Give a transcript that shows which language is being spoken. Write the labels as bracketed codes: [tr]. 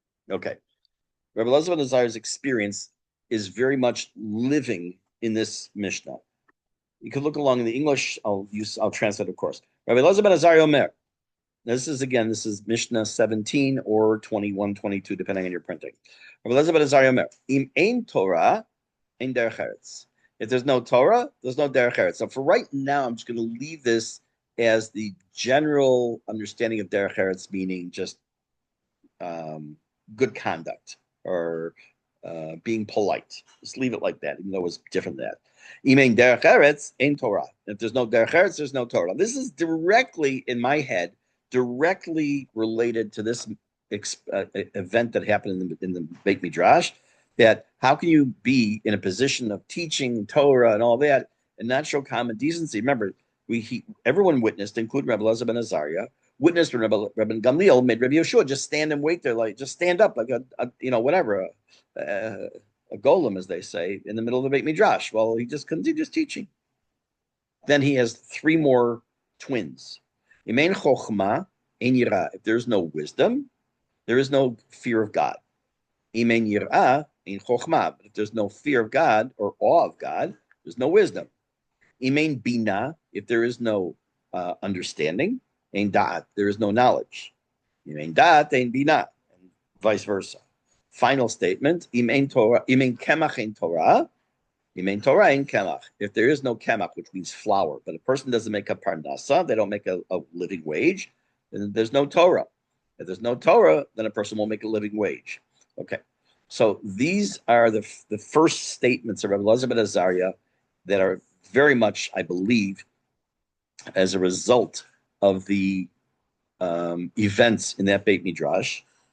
[en] Okay. Rebbe Elazar ben Azariah's experience is very much living in this Mishnah. You could look along in the English. I'll translate, of course. Rabbi Elazar ben Azariah Omer. This is Mishnah 17 or 21, 22, depending on your printing. [he] Rabbi Elazar ben Azariah Omer. Im ein Torah, ein derech eretz. [en] If there's no Torah, there's no derech eretz. So for right now, I'm just going to leave this as the general understanding of derech eretz, meaning just um, good conduct or being polite. Just leave it like that, even though it's different than that. [he] Imein derech eretz ein Torah. [en] If there's no derech eretz, there's no Torah. This is directly in my head, directly related to this event that happened in the Beit Midrash. That how can you be in a position of teaching Torah and all that and not show common decency? Remember, everyone witnessed, including Rabbi Elazar ben Azariah, witnessed when Rabbi Gamliel made Rabbi Yeshua just stand and wait there, like just stand up, like whatever, a, a golem, as they say, in the middle of the Beit Midrash. Well, he just continues teaching. Then he has three more twins. [he] Imein chokhmah ein yirah. [en] If there's no wisdom, there is no fear of God. [he] Imein yirah ein chokhmah. [en] But if there's no fear of God or awe of God, there's no wisdom. [he] Imein bina. [en] If there is no understanding, [he] ein da'at. [en] There is no knowledge. [he] Imein da'at ein bina, and vice versa. [en] Final statement: [he] Imein Torah, imein kemach ein Torah, imein Torah ein kemach. [en] If there is no kemach, which means flour, but a person doesn't make a parnasa, they don't make a living wage, then there's no Torah. If there's no Torah, then a person won't make a living wage. Okay, so these are the first statements of Rabbi Elazar ben Azariah that are very much, I believe, as a result of the events in that Beit Midrash.